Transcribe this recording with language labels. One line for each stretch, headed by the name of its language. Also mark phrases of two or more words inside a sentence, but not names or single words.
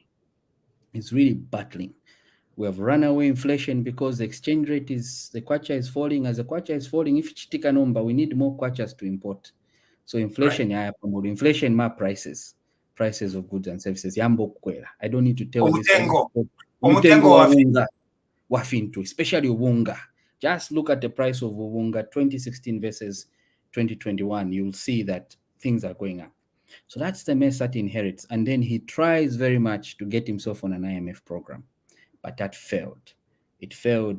English: He's really battling. We have runaway inflation because the exchange rate the kwacha is falling. As the kwacha is falling, if chitika number, we need more kwachas to import. So inflation, Right. inflation prices of goods and services.
Bemba: Yambo kwela.
English: I don't need to tell this.
Bemba: Umutengo. Umutengo wa Wa unga wafintu,
English: especially ubunga. Just look at the price of ubunga 2016 versus 2021. You'll see that things are going up. So that's the mess that he inherits. And then he tries very much to get himself on an IMF program, but that failed. It failed.